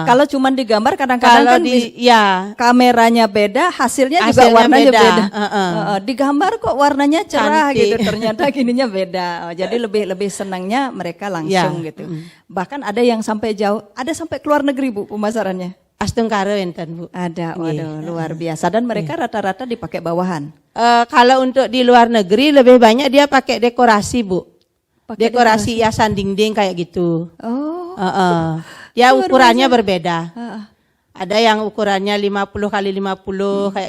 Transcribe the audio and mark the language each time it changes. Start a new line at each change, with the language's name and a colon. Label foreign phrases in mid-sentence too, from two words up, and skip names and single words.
Indonesian: Kalau cuman digambar kadang-kadang Kalau kan ya kameranya beda, hasilnya juga Hasilnya warnanya beda. beda. Heeh. Digambar kok warnanya cerah Cantik. gitu, ternyata gininya beda. Jadi lebih senangnya mereka langsung Ya. gitu. Bahkan ada yang sampai jauh, ada sampai keluar negeri Bu pemasarannya.
Balinese: Astungkare enten Bu.
Indonesian: Ada, Nggih. waduh luar biasa. Dan mereka rata-rata dipakai bawahan. Kalau untuk di luar negeri lebih banyak dia pakai dekorasi Bu. Pakai Dekorasi hiasan dinding kayak gitu. Oh, Dia Luar ukurannya biasa. berbeda. Ada yang ukurannya 50 kali 50 kayak